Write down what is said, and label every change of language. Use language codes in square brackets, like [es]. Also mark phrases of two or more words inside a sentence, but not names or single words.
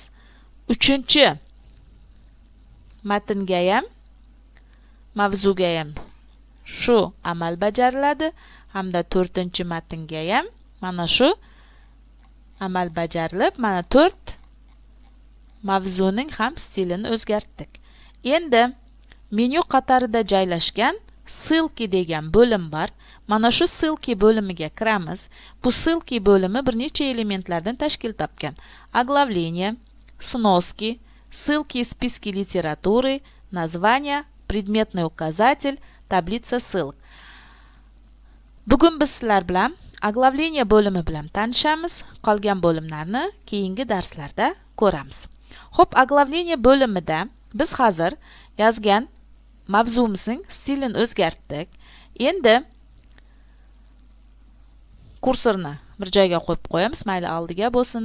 [uz] 3-chi matnga ham, mavzuga ham shu amal bajariladi hamda 4-chi matnga ham mana shu amal bajarilib, mana 4 mavzuning ham stilini o'zgartdik. Endi menyu qatorida joylashgan ссылки degan bo'lim bor. Mana shu ссылки bo'limiga kiramiz. Bu ссылки bo'limi bir necha elementlardan tashkil topgan. [ru] Оглавление, сноски, ссылки из списки литературы, название, предметный указатель, tablitsa ссылок. [uz] Bugun biz sizlar bilan оглавление bo'limi bilan tanishamiz. Qolgan bo'limlarni keyingi darslarda ko'ramiz. Xo'p, оглавление bo'limida biz hozir yozgan mavzumizning stilini o'zgartdik. Endi kursorni bir joyga qo'yib qo'yamiz, mayli oldiga bo'lsin.